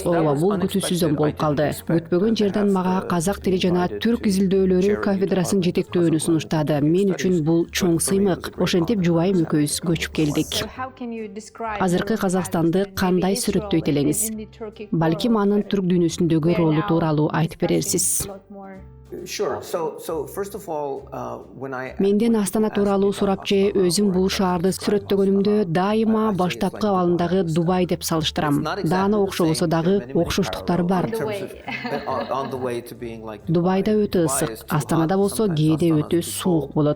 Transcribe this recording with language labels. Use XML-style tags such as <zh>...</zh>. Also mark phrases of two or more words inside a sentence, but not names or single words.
<ky>Ооба, бул күтүүсүздөн болуп калды. Күтпөгөн жерден мага казак тили жана түрк изилдөөлөрү кафедрасын жетектөөнү сунуштады. Мен үчүн бул чоң сыймык. Ошентип жубайым экөөбүз көчүп келдик. Азыркы Казакстанды кандай сүрөттөйт элеңиз? Балким анын түрк дүйнөсүндөгү ролу тууралуу айтып берерсиз.</ky> <en>Sure. So first of all, when I</en> <ky>Менден Астана тууралуу сурап же өзүм бул шаарды сүрөттөгөнүмдө дайыма баштапкы абалындагы Дубай деп салыштырам. Даана окшобосо дагы окшоштуктары бар. Дубайда өтө ысык, Астанада болсо кээде өтө суук болот.</ky>